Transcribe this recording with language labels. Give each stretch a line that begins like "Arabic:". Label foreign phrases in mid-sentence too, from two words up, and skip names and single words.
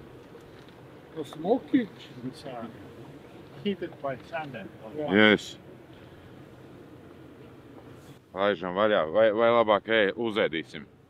Latvian: Nu, smuki.
English: heated by Sander. Yes.
Latvian: Laižam vaļā, vai labāk uzēdīsim?